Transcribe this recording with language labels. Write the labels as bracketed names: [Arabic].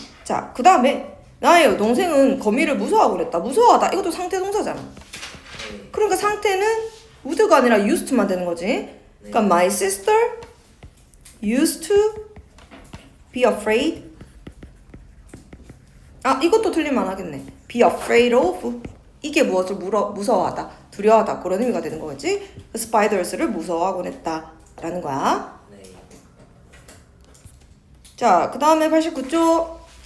[Korean] 자, 그 다음에 나의 여동생은 거미를 무서워하고 그랬다. 무서워하다. 이것도 상태 동사잖아. 네. 그러니까 상태는 would가 아니라 used to만 되는 거지. 그러니까 [English] my sister used to be afraid. [Korean] 아, 이것도 틀리면 하겠네. [English] be afraid of. [Korean] 이게 무엇을 무서워하다, 두려워하다 그런 의미가 되는 거겠지. spiders를 무서워하곤 했다라는 거야. 네. 자, 그 다음에 89쪽